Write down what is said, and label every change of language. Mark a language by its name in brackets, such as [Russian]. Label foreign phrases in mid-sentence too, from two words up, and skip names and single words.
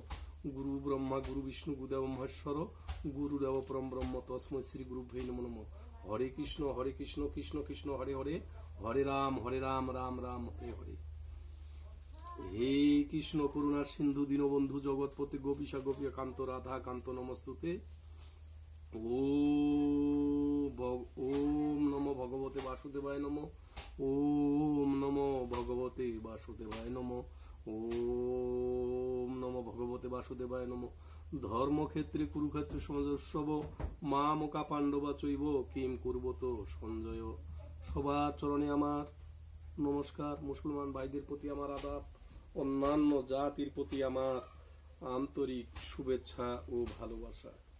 [Sanskrit] গুরু ব্রহ্মা গুরু বিষ্ণু গুরুদেব মহেশ্বর গুরুদেব পরম ব্রহ্ম তস্মৈ শ্রী গুরুভ্যৈ নমো নমঃ। হরে কৃষ্ণ কৃষ্ণ কৃষ্ণ হরে হরে, হরে রাম রাম রাম হরে হরে। হে কৃষ্ণ করুণা সিন্ধু দীনবন্ধু জগৎপতি গোপীশা গোপীয় কান্ত রাধা কান্ত নমস্তুতে। ওম নমো ভগবতে বাসুদেবায় নমঃ। ওম নমো ভগবতে বাসুদেবায় নমঃ। ওম নমো ভগবতে বাসুদেবায় নমঃ। ধর্মক্ষেত্রে কুরুক্ষেত্রে সমাজস্যব মামকা পাণ্ডবা চৈব কিম কুর্বত সঞ্জয়। [Bangla] সবার চরণে আমার নমস্কার। মুসলমান ভাইদের প্রতি আমার আদাব, অন্যান্য জাতির প্রতি আমার আন্তরিক শুভেচ্ছা ও ভালোবাসা।